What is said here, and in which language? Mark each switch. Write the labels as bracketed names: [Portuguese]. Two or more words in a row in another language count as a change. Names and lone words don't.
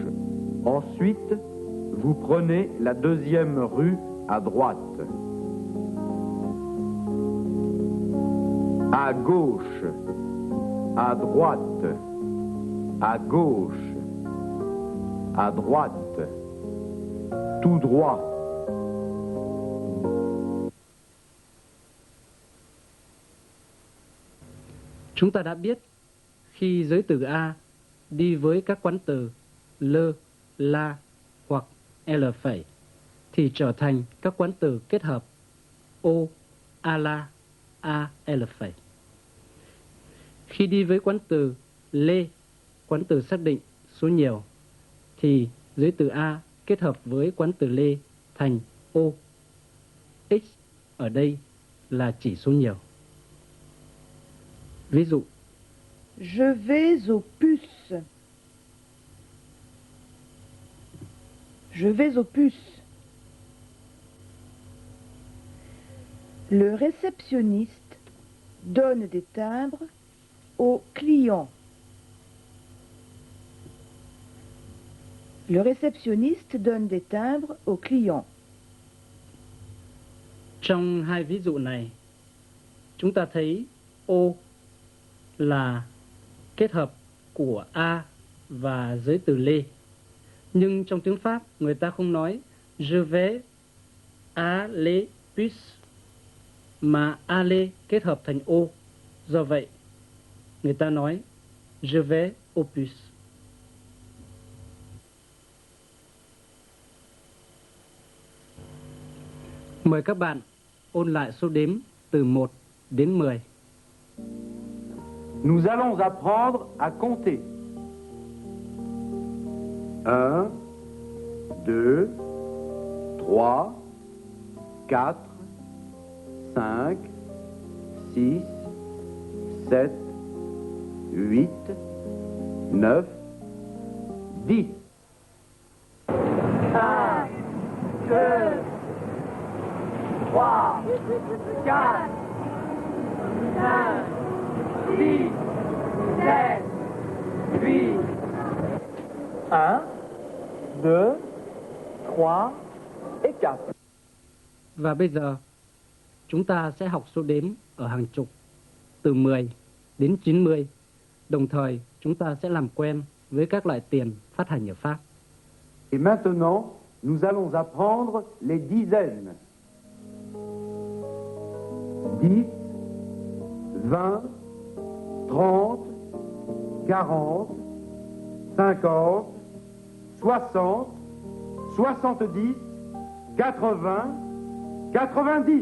[French] Ensuite, vous prenez la deuxième rue à droite. À gauche, à droite, à gauche, à droite, tout droit. [Vietnamese] Chúng ta đã biết khi giới từ A đi với các quán từ le, la hoặc l phẩy thì trở thành các quán từ kết hợp o, [French] a la, [Vietnamese] a, l phẩy. Khi đi với quán từ lê, quán từ xác định số nhiều, thì dưới từ a kết hợp với quán từ lê thành o. X ở đây là chỉ số nhiều. Ví dụ: [French] Je vais au puce. Je vais au puce. Le réceptionniste donne des timbres aux clients. Le réceptionniste donne des timbres aux clients. [Vietnamese] Trong hai ví dụ này, chúng ta thấy O là kết hợp của A và giới từ lê. Nhưng trong tiếng Pháp, người ta không nói [French] je vais à les puces, [Vietnamese] mà aller kết hợp thành O. Do vậy, người ta nói [French] je vais aux puces. [Vietnamese] Mời các bạn ôn lại số đếm từ 1 đến 10. [French] Nous allons apprendre à compter. 1, 2, 3, 4, 5, 6, 7, 8, 9, 10. 1, 2, 3, 4, 5, 6, 7, 8. 1, 2, 3 et 4. [Vietnamese] Và bây giờ, chúng ta sẽ học số đếm ở hàng chục, từ 10 đến 90. Đồng thời, chúng ta sẽ làm quen với các loại tiền phát hành ở Pháp. [French] Et maintenant, nous allons apprendre les dizaines. 10, 20, 30, 40, 50, 60, 70, 80, 90.